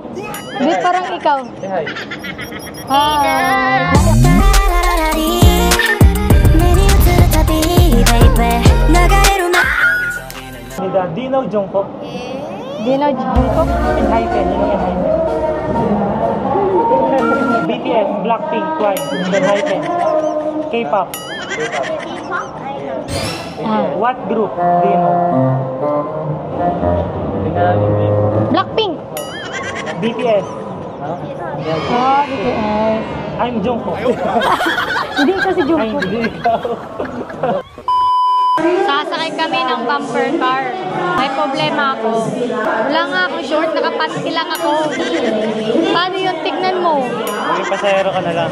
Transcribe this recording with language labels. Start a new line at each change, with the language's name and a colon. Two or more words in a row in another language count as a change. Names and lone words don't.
Filipino: Di parang ikaw. Hi! Dino Jungkook. Dino Jungkook? Enhypen. Yun yung Enhypen. BTS, Blackpink, Twice, Enhypen.
English: K-pop. What group? Dino. Blackpink! BTS. Ah, BTS. I'm Jungkook.
Filipino: Hindi ikaw si Ay, Jungkook. hindi ikaw. Sasakay kami ng bumper car. May problema ako. Wala nga akong short, nakapanty lang ako. Paano yun? Tignan mo. May pasahero ka na lang.